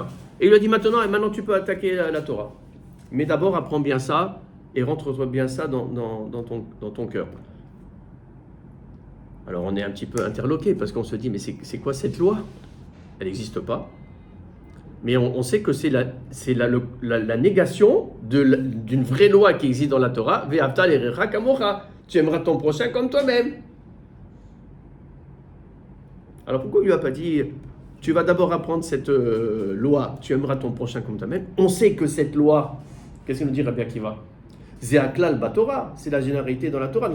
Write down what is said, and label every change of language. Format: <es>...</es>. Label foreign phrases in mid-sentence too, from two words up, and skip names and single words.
<fr>Et il lui a dit maintenant tu peux attaquer la Torah. Mais d'abord apprends bien ça et rentre bien ça dans ton cœur. Alors on est un petit peu interloqué parce qu'on se dit mais c'est quoi cette loi? Elle n'existe pas. Mais on sait que c'est la négation d'une vraie loi qui existe dans la Torah.</fr> <he>ואהבת לרעך כמוך.</he> <fr>Tu aimeras ton prochain comme toi-même. Alors pourquoi il ne lui a pas dit tu vas d'abord apprendre cette loi, tu aimeras ton prochain comme toi-même? On sait que cette loi, qu'est-ce qu'il nous dit Rabbi Akiva?</fr> <he>זה כלל בתורה,</he> <fr>c'est la généralité dans la Torah.</fr>